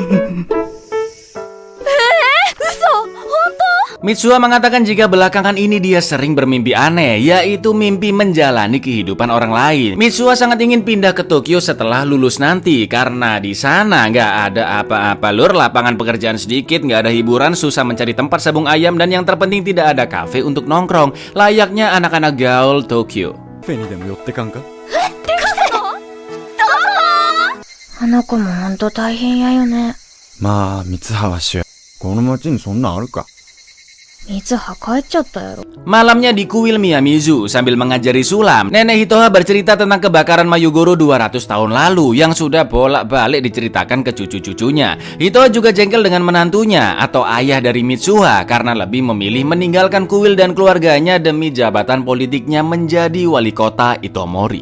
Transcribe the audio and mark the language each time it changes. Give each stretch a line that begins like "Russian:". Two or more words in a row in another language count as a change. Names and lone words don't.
Indonesian: Mitsuha mengatakan jika belakangan ini dia sering bermimpi aneh, yaitu mimpi menjalani kehidupan orang lain. Mitsuha sangat ingin pindah ke Tokyo setelah lulus nanti, karena di sana nggak ada apa-apa lur, lapangan pekerjaan sedikit, nggak ada hiburan, susah mencari tempat sabung ayam, dan yang terpenting tidak ada kafe untuk nongkrong, layaknya anak-anak gaul Tokyo.
Japanese: あの子もほんと大変やよね。まあ、三葉は主。この町にそんなんあるか。三葉帰っちゃったやろ。
Indonesian: Malamnya di kuil Miyamizu sambil mengajari sulam, Nenek Hitoha bercerita tentang kebakaran Mayugoro 200 tahun lalu yang sudah bolak-balik diceritakan ke cucu-cucunya. Hitoha juga jengkel dengan menantunya atau ayah dari Mitsuha karena lebih memilih meninggalkan kuil dan keluarganya demi jabatan politiknya menjadi wali kota Itomori.